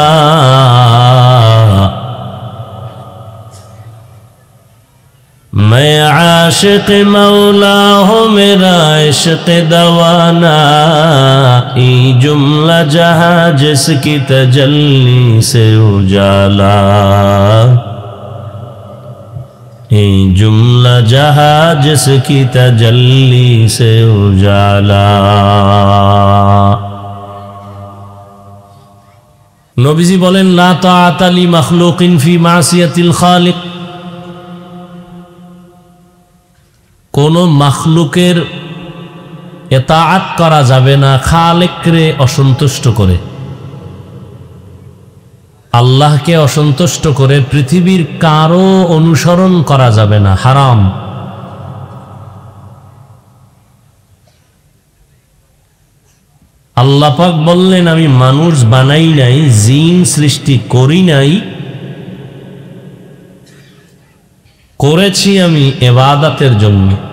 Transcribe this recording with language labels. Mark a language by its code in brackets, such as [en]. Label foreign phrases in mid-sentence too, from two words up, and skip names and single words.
[ur] میں عاشق مولا ہوں میرا عشق دوانہ، ای جملہ جہاں جس کی تجلی سے اجالا، جملہ جہاں جس کی تجلی سے اجالا. [bn] নবীজি বলেন [ar] لا طاعة لمخلوق في معصية الخالق, [bn] কোনো মখলুকের ইতাআত করা যাবে না খালেকরে অসন্তুষ্ট করে। আল্লাহকে অসন্তুষ্ট করে পৃথিবীর কারো অনুসরণ করা যাবে না, হারাম। আল্লাহ পাক বললেন আমি মানুষ বানাই নাই, জিন সৃষ্টি করি নাই, করেছি আমি ইবাদতের জন্য।